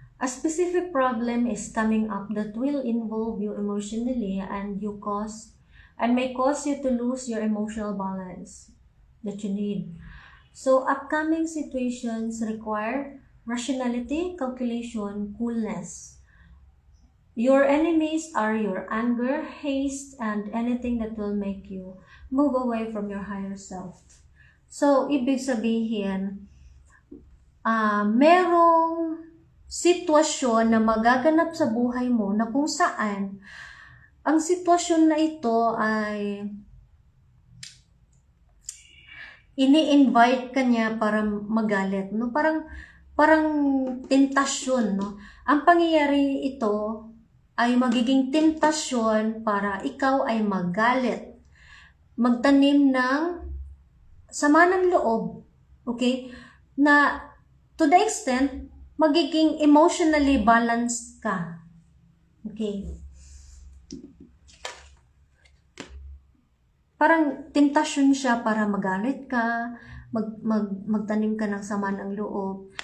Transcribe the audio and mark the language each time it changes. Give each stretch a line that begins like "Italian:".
English: A specific problem is coming up that will involve you emotionally and may cause you to lose your emotional balance that you need. So, upcoming situations require rationality, calculation, coolness. Your enemies are your anger, haste, and anything that will make you move away from your higher self.
Filipino: So, ibig sabihin, merong sitwasyon na magaganap sa buhay mo na kung saan ang sitwasyon na ito ay ini-invite ka niya para magalit, no? Parang tentasyon, no? Ang pangyayari ito ay magiging tentasyon para ikaw ay magalit, magtanim ng sama ng loob, okay? Na
English: to the extent,
Filipino: magiging emotionally balanced ka, okay? Parang tentasyon siya para magalit ka, magtanim ka ng sama ng loob.